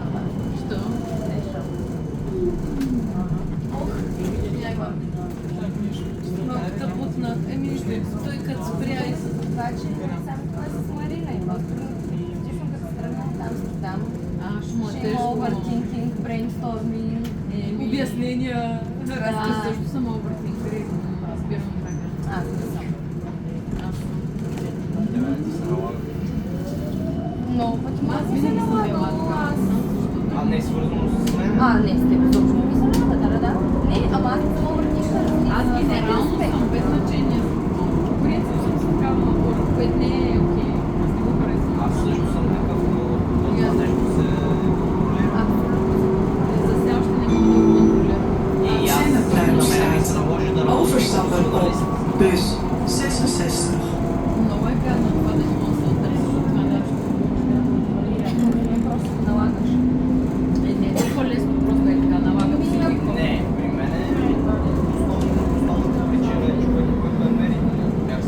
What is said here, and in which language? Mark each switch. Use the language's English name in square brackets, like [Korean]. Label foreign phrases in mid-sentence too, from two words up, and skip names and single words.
[Bulgarian] Що? Малката бутна. Той като спря и се Това, че само това е с Марина и просто честно като тръгна там с там. Ще му е Ще има тежко. [English] overthinking, brainstorming. [Bulgarian] обяснения. Аз също съм overthinker. Разбирам така. Аз не съм. Тебе ти се налага. Много пъти му Аз се винаги съм била налагало, така. аз... А не е свързано с мен? Не, с теб точно ми се налага, да. Не, ама аз не съм overthinker. Аз генерално съм без значение. По принцип съм с такава натура, което не е окей. Аз не го харесвам. Аз също съм такъв, но това нещо се контролира. За сега още не мога да го контролирам. И аз се наложи да [Dutch] Overstappen op bus 66. [Bulgarian] Много е гадно това да не мога да се отрежа от това нещо. Просто го налагаш. Не е толкова лесно, просто е така, налагам си го. Не, при мен е основната причина е човек, който намери.